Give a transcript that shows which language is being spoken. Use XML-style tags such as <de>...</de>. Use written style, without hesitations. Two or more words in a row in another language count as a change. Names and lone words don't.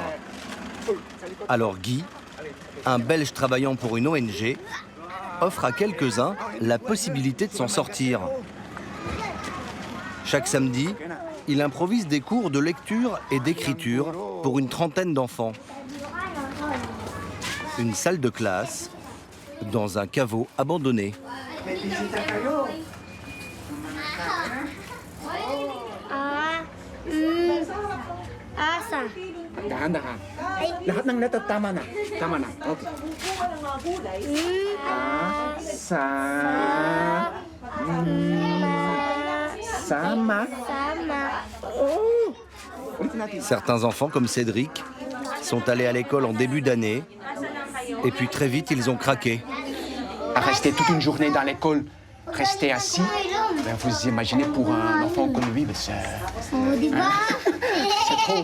<fr>Alors Guy, un Belge travaillant pour une ONG, offre à quelques-uns la possibilité de s'en sortir. Chaque samedi, il improvise des cours de lecture et d'écriture pour une trentaine d'enfants. Une salle de classe dans un caveau abandonné.</fr> <tl>Dahan-dahan. Lahat ng letter tama na. Tama na. Okay. Sama.</tl> <fr>Certains enfants, comme Cédric, sont allés à l'école en début d'année, et puis très vite, ils ont craqué. À rester toute une journée dans l'école, rester assis, ben vous imaginez pour un enfant comme lui, c'est trop.</fr>